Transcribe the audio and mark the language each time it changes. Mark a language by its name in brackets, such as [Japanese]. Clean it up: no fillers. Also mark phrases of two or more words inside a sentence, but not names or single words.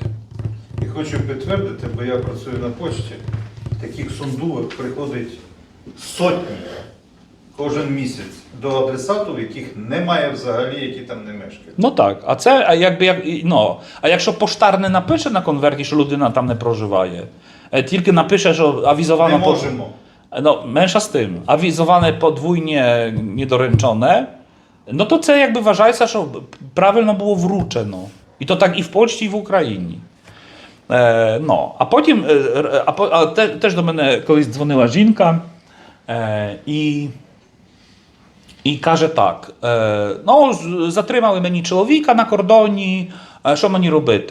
[Ukrainian] І хочу підтвердити, бо я працюю на почті, таких сундувок приходить сотні кожен місяць до адресатів, яких немає взагалі, які там не мешкають. Ну так, а якщо поштар не напише на конверті, що людина там не проживає, тільки напише, що авізовано... Не можемо. Менша з тим, авізоване [Polish] podwójnie niedoręczone, [Ukrainian] no to це якби вважається, що правильно було вручено. І то так і в Польщі, і в Україні. А потім, теж до мене колись дзвонила жінка і каже так, затримали мені чоловіка на кордоні, що мені робити?